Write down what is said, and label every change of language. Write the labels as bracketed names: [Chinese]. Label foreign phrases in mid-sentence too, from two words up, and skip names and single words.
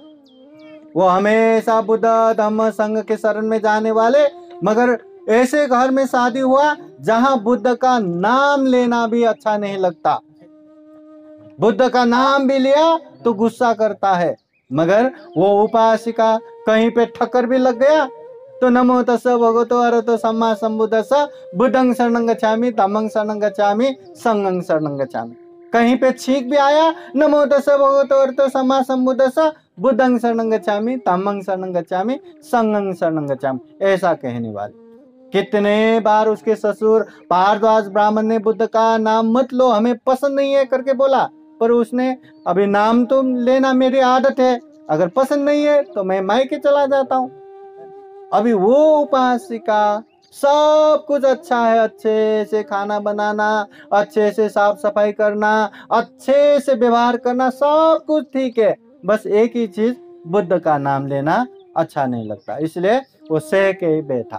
[Hindi] वो हमेशा बुद्ध धम्म संघ के शरण में जाने वाले, मगर ऐसे घर में शादी हुआ जहां बुद्ध का नाम लेना भी अच्छा नहीं लगता। बुद्ध का नाम भी लिया तो गुस्सा करता है, मगर वो उपासिका कहीं पे ठक्कर भी लग गया तो [Pali] नमो तस्स भगवतो अरहतो सम्मा सम्बुद्धस्स, बुद्धं शरणं गच्छामि, धम्मं शरणं गच्छामि, संघं शरणं गच्छामि। [Hindi] कहीं पे छींक भी आया, [Pali] नमो तस्स भगवतो अरहतो सम्मा सम्बुद्धस्स, बुद्धं शरणं गच्छामि, धम्मं शरणं गच्छामि, संघं शरणं गच्छामि, [Hindi] ऐसा कहने वाले। कितने बार उसके ससुर भारद्वाज ब्राह्मण ने बुद्ध का नाम मत लो, हमें पसंद नहीं है करके बोला, पर उसने अभी नाम तो लेना मेरी आदत है, अगर पसंद नहीं है तो मैं मायके चला जाता हूँ। अभी वो उपासिका सब कुछ अच्छा है, अच्छे से खाना बनाना, अच्छे से साफ सफाई करना, अच्छे से व्यवहार करना, सब कुछ ठीक है, बस एक ही चीज बुद्ध का नाम लेना अच्छा नहीं लगता, इसलिए वो सह के ही बैठा।